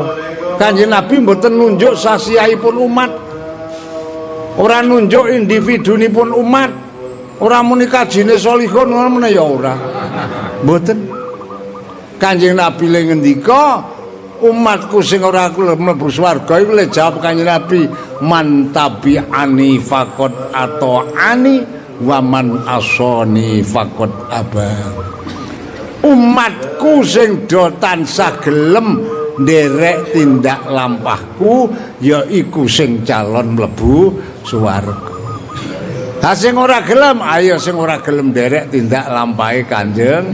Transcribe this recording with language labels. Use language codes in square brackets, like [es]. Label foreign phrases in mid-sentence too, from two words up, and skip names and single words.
[jv] Kanjeng Nabi mboten nunjuk sasiahipun umat. Ora nunjuk individunipun umat. Ora muni kajine salihun ngono ya ora. Mboten. Kanjeng Nabi le ngendika umatku sing ora gelem mlebu swarga iku le jawab Kanjeng Nabi [ar] man tabi'ani faqad ata'ani wa man asani faqad aba. [jv] Umatku sing do tansah gelem nderek tindak lampahku yaiku sing calon mlebu swarga. Ha sing ora gelem ayo sing ora gelem nderek tindak lampahe Kanjeng.